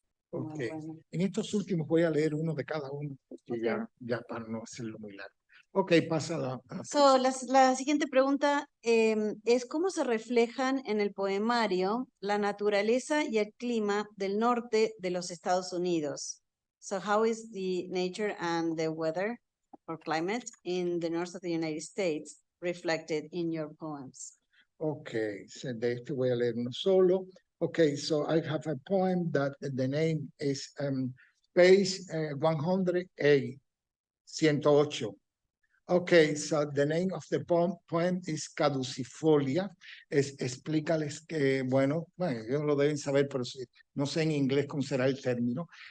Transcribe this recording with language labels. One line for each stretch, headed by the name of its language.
Spanish: Okay. Bueno. En estos últimos voy a leer uno de cada uno, porque ya para no hacerlo muy largo. Ok, pasa a la siguiente pregunta es ¿cómo se reflejan en el poemario la naturaleza y el clima del norte de los Estados Unidos?
English: So how is the nature and the weather or climate in the north of the United States reflected in your poems?
Spanish: Ok, so de este voy a leer uno solo.
English: Okay, so I have a poem that the name is page 108, 108. Okay, so the name of the poem is Caducifolia.
Spanish: Explícales que, bueno, ellos lo deben saber, pero no sé en inglés cómo será el término.